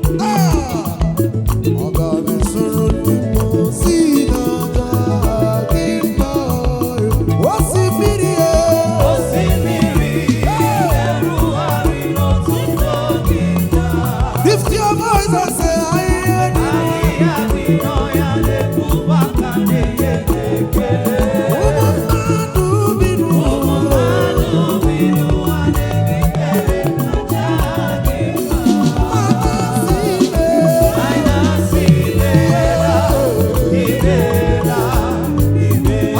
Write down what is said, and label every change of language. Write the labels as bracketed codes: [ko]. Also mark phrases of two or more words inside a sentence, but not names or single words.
[ig] Ah! Ọ ga-abụ soro ndị mmụọ ozi na-aja gị mma. Osimiri e. Osimiri na-erugharị n'otuto gị taa. [en] Lift your voice and say, [ig] "Ahịhịa dị." Ahịhịa dị n'ọhịa na-ebu maka na-enye gị ekele. Ụmụ mmadụ bi n'ụwa. Ụmụ mmadụ bi n'ụwa na-ebi ekele na aja gị mma. Anyansi ime. Anyansi imeela, imeela, imeela.